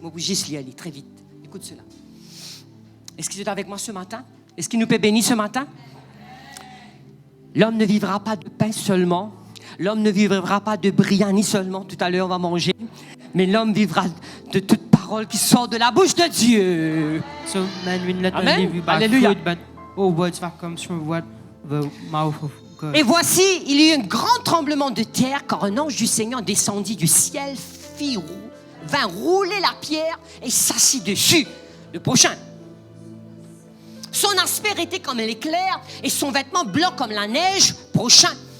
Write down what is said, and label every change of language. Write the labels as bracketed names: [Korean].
[French] Je vais juste lire très vite. Écoute cela. Est-ce que tu es avec moi ce matin? Est-ce qu'il nous peut bénir ce matin? L'homme ne vivra pas de pain seulement. L'homme ne vivra pas de biryani seulement. Tout à l'heure, on va manger. Mais l'homme vivra de toute parole qui sort de la bouche de Dieu. [English] So man will not Amen. only live by Alléluia. food, but all words that comes from the mouth of God. [French] Et voici, il y eut un grand tremblement de terre, car un ange du Seigneur descendit du ciel, vint rouler la pierre et s'assit dessus. Le prochain. Son aspect était comme l'éclair et son vêtement blanc comme la neige. Prochain.